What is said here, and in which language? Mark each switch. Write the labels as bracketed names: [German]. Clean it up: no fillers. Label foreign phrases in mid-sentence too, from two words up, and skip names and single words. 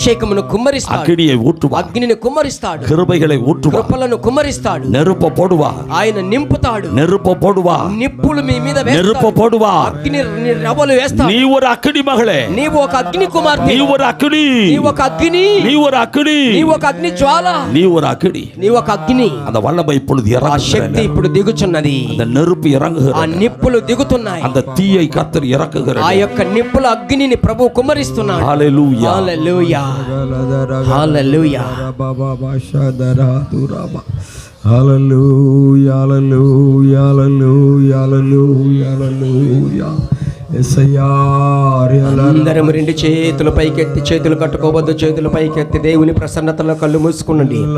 [Telugu] అభిషేకమును కుమ్మరిస్తాడు, [Tamil] అగ్నిயை ஊற்றுவார், [Telugu] అగ్నిని కుమ్మరిస్తాడు, [Tamil] கிருபைகளை ஊற்றுவார், [Telugu] కృపలను కుమ్మరిస్తాడు, [Tamil] நெருப்ப போடுவார், [Telugu] ఆయన నింపుతాడు, [Tamil] நெருப்ப போடுவார், [Telugu] నిప్పులు మీ మీద [Tamil] நெருப்ப [Telugu] వేస్తాడు, [Tamil] போடுவார். [Telugu] అగ్ని రవ్వలు వేస్తాడు. [Tamil] நீ ஒரு அக்கினி மகளே, [Telugu] నీవు ఒక అగ్ని కుమార్తె, [Tamil] நீ ஒரு అగ్ని, [Telugu] నీవు ఒక అగ్ని, [Tamil] நீ ஒரு అగ్ని, [Telugu] నీవు ఒక అగ్ని జ్వాల, [Tamil] நீ ஒரு అగ్ని. [Telugu] నీవు ఒక అగ్ని. [Tamil] அந்த வல்லமை இப்பொழுது [Telugu] ఆ [Tamil] இறங்குகிறது, [Telugu] శక్తి ఇప్పుడు దిగుచున్నది, [Tamil] அந்த நெருப்பு [Telugu] ఆ [Tamil] இறங்குகிறது, [Telugu] నిప్పులు దిగుతున్నాయి, [Tamil] அந்த தீயை கர்த்தர் இறக்குகிறார். [Telugu] ఆ యొక్క నిప్పుల అగ్నిని ప్రభు కుమ్మరిస్తున్నాడు. హల్లెలూయా, హల్లెలూయా, హల్లెలూయా. హల్లెలూయా, హల్లెలూయా, హల్లెలూయా, హల్లెలూయా, హల్లెలూయా. అందరం రెండు చేతులు పైకెత్తి, చేతులు కట్టుకోవద్దు, చేతులు పైకెత్తి దేవుని ప్రసన్నతలో కళ్ళు మూసుకునండి.